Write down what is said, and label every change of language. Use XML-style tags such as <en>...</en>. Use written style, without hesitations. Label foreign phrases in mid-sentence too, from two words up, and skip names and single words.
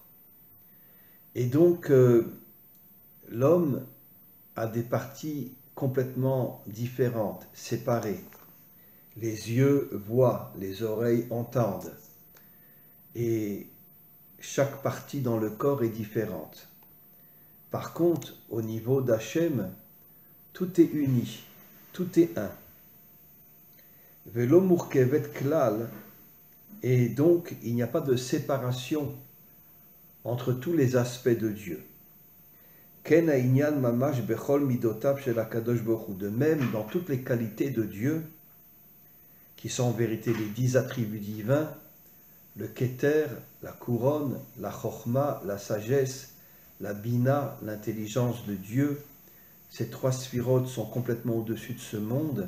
<fr>Et donc, l'homme a des parties complètement différentes, séparées. Les yeux voient, les oreilles entendent. Et chaque partie dans le corps est différente. Par contre, au niveau d'Hachem, tout est uni, tout est un.</fr> <he>ולא מורכבת כלל,</he> <fr>et donc il n'y a pas de séparation entre tous les aspects de Dieu.</fr> <he>כן העניין ממש בכל מידותיו של הקדוש ברוך הוא.</he> <fr>De même, dans toutes les qualités de Dieu, qui sont en vérité les 10 attributs divins, le Keter, la couronne, la Chochma, la sagesse, la Bina, l'intelligence de Dieu, ces 3 sphirotes sont complètement au-dessus de ce monde.</fr>